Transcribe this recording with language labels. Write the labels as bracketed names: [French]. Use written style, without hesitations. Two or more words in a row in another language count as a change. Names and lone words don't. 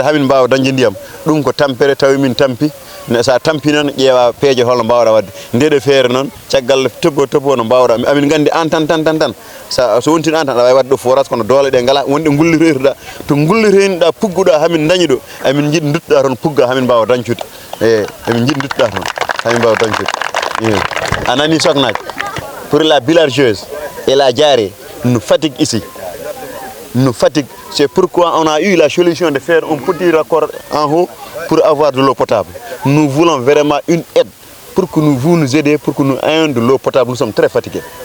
[Fula] hamin mbawa dañde ndiyam ɗum ko tampere tawi min tampi sa tampi noon ƴeewa peeje holno mbawɗa wadde ndeɗo feere noon caggal tobbo no mbawɗa amin gandi an tan so wontini an tan aɗa wawi wadde ɗo forage kono doole ɗe ngala wonɗe gullitoytoɗa to gullitoynoɗa pugguɗa hamin dañi ɗo amin jiiɗi duttoɗa toon pugga hamin mbawa dañcude amin jiiɗi duttoɗa toon hamin mbawa dañcude a nani soknaji [French] pour la villageuse et la Diaré nous fatigue ici nous fatigue c'est pourquoi on a eu la solution de faire un petit raccord en haut pour avoir de l'eau potable. Nous voulons vraiment une aide pour que vous nous aidiez, pour que nous ayons de l'eau potable. Nous sommes très fatigués.